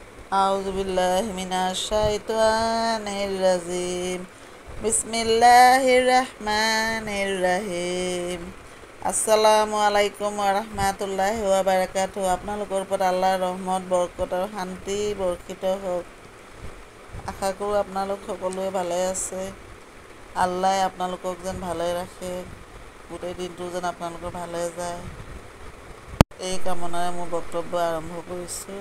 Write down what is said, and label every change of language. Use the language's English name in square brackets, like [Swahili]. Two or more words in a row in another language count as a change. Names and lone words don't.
[Arabic] أعوذ بالله من الشيطان الرجيم. بسم الله الرحمن الرحيم. السلام عليكم وبركاته. [Assamese] আপোনালোকৰ ওপৰত আল্লাহৰ ৰহমত, বৰকত আৰু শান্তি বৰ্ষিত হওক। আশা কৰোঁ আপোনালোক সকলোৱে ভালে আছে। আল্লাহে আপোনালোকক যেন ভালে ৰাখে, গোটেই দিনটো যেন আপোনালোকৰ ভালে যায়, এই কামনাৰে মোৰ বক্তব্য আৰম্ভ কৰিছোঁ।